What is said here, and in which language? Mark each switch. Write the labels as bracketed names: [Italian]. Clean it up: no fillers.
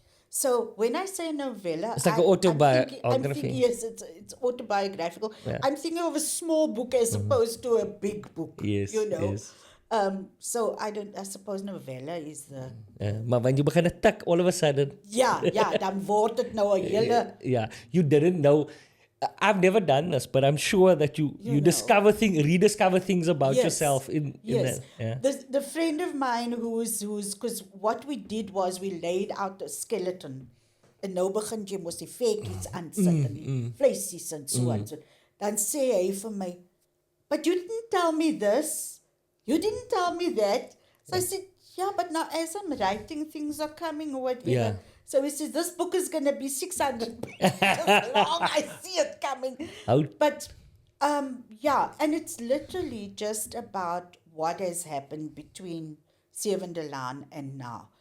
[English] So when I say novella, It's like an autobiography. I'm thinking, yes, it's autobiographical. Yeah. I'm thinking of a small book as opposed to a big book. Yes, yes. So I suppose novella is the Maar when you begin to tick, all of a sudden, [Afrikaans] ja, dan word dit nou 'n hele [English] yeah, you didn't know. I've never done this, but I'm sure that you know. rediscover things about Yes. yourself in yes. that. Yeah. The friend of mine who's because what we did was we laid out a skeleton. [Afrikaans] En nou begin jy mos die vetjies aansit en die vleisies en so en so. Dan sê hy vir my, [English] "But you didn't tell me this. You didn't tell me that." So I said, "Yeah, but now as I'm writing, things are coming or whatever." Yeah. So he says, "This book is going to be 600 pages long. I see it coming." How? But, yeah, and it's literally just about what has happened between Sewende Laan and now.